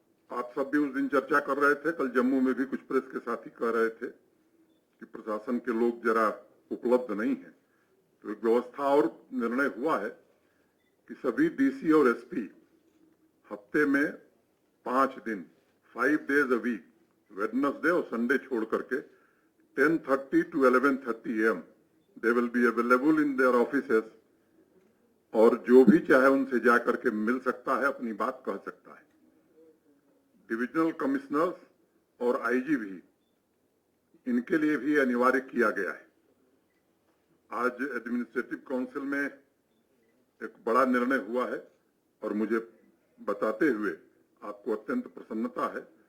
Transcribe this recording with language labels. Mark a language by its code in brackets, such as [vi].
[hi] आप सब भी उस दिन चर्चा कर रहे थे, कल जम्मू में भी कुछ प्रेस के साथी कह रहे थे कि प्रशासन के लोग जरा उपलब्ध नहीं है, तो एक व्यवस्था और निर्णय हुआ है कि सभी DC और SP हफ्ते में 5 दिन [en] 5 days a week, [hi] वेडनेसडे और संडे छोड़ करके [en] 10:30 to 11:30 a.m. They will be available in their offices. [hi] और जो भी चाहे उनसे जाकर के मिल सकता है, अपनी बात कह सकता है। डिविजनल कमिश्नर्स और आईजी भी, इनके लिए भी अनिवार्य किया गया है। आज एडमिनिस्ट्रेटिव काउंसिल में एक बड़ा निर्णय हुआ है और मुझे बताते हुए आपको अत्यंत प्रसन्नता है।